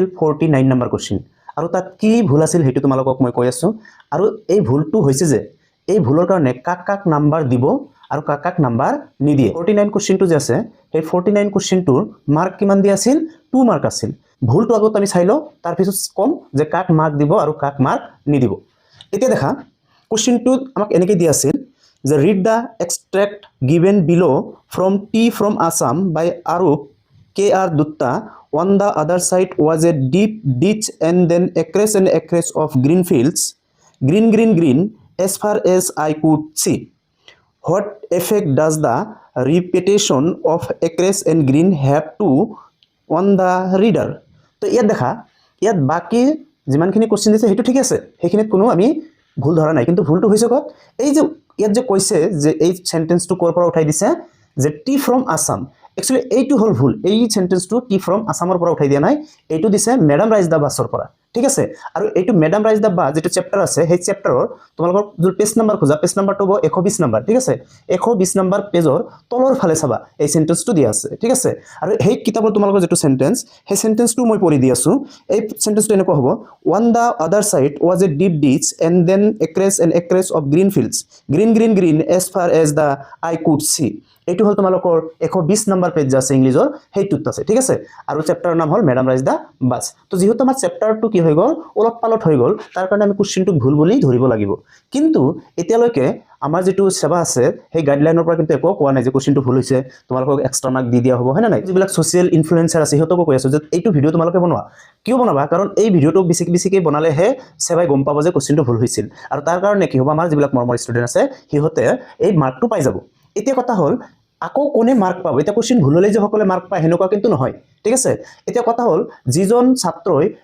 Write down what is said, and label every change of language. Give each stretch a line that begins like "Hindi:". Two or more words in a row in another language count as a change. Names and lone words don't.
Assamese: 49 নম্বৰ কোশ্চেন আৰু তাত কি ভুল আছিল হেতু তোমালোকক মই কৈ আছো আৰু এই ভুলটো হৈছে যে এই ভুলৰ কাৰণে কাক কাক নাম্বাৰ দিব আৰু কাক কাক নাম্বাৰ নিদিয়ে 49 কোশ্চেনটো যে আছে সেই 49 কোশ্চেনটোৰ মাৰ্ক কিমান দিয়া আছিল 2 মাৰ্ক আছিল ভুলটো আগত আমি চাইলো তাৰ পিছত কম যে কাক মাৰ্ক দিব আৰু কাক মাৰ্ক নিদিব এতিয়া দেখা question 2 আমাক এনেকৈ দিয়া আছিল যে
English: read the extract given below from Tea from Assam by Arup K.R. Dutta on the other side was a deep ditch and then acres and acres of green fields green as far as I could see what effect does the repetition of acres and green have to on the reader
Assamese: তো ইয়াত দেখা ইয়াত বাকি যিমানখিনি কোশ্চেন দিছে হেতু ঠিক আছে হেখিনিত কোনো আমি ভুল ধৰা নাই কিন্তু ভুলটো হৈছে কত এই যে ইয়াত যে কৈছে যে এই সেন্টেন্সটো কোৰ পৰা উঠাই দিছে যে টি ফ্ৰম আসাম একচুয়ালি এইটো হল ভুল এই সেন্টেন্সটো টি ফ্ৰম আসামৰ পৰা উঠাই দিয়া নাই এইটো দিছে ম্যাডাম ৰাইজ দা বাসৰ পৰা ঠিক আছে আৰু এইটো ম্যাডাম ৰাইজ দা বা যেটো চ্যাপ্টাৰ আছে সেই চ্যাপ্টাৰৰ তোমালোকৰ যে
English: page number
Assamese: খোজা
English: page number
Assamese: 120 নাম্বাৰ ঠিক আছে 120 নাম্বাৰ পেজৰ তলৰ ফালে চাবা এই সেন্টেন্সটো দিয়া আছে ঠিক আছে আৰু এই কিতাপৰ তোমালোকৰ যেটো সেন্টেন্স সেই সেন্টেন্সটো মই পঢ়ি দি আছো এই সেন্টেন্সটো এনেকুৱা হ'ব
English: on the other side was a deep ditch and then acres of green fields green as far as the eye could see
Assamese: এইটো হল তোমালোকৰ 120 নম্বৰ পেজ আছে ইংলিছৰ হেইটোত আছে ঠিক আছে আৰু চ্যাপ্টাৰৰ নাম হল ম্যাডাম ৰাইজ দা বাস তো যেহেতু আমাৰ চ্যাপ্টাৰটো কি হৈ গল অলপ পালত হৈ গল তাৰ কাৰণে আমি কোশ্চেনটো ভুল বুলি ধৰিব লাগিব কিন্তু এতিয়ালৈকে আমাৰ যেটো সেৱা আছে সেই গাইডলাইনৰ পৰা কিন্তু একো কোৱা নাই যে কোশ্চেনটো ভুল হৈছে তোমালোকক
English: extra mark
Assamese: দি দিয়া হ'ব হয় না নাই যিবিলাক
English: social influencer
Assamese: আছে হিহঁতকো কৈ আছো যে এইটো ভিডিও তোমালোকে বনোৱা কিয় বনাবা কাৰণ এই ভিডিওটো বেছিকৈ বনালে হে সেৱাই গম পাব যে কোশ্চেনটো ভুল হৈছিল আৰু তাৰ কাৰণে কি হ'ব আমাৰ যিবিলাক মৰমৰ ষ্টুডেন্ট আছে হিহঁতে এই মাৰ্কটো পাই যাব এতিয়া কথা হল আকৌ কোনে মার্ক পাব এটা কোশ্চেন ভুল হলে যে সকলে মার্ক পায় হেনকা কিন্তু নহয় ঠিক আছে এতিয়া কথা হল যিজন ছাত্ৰই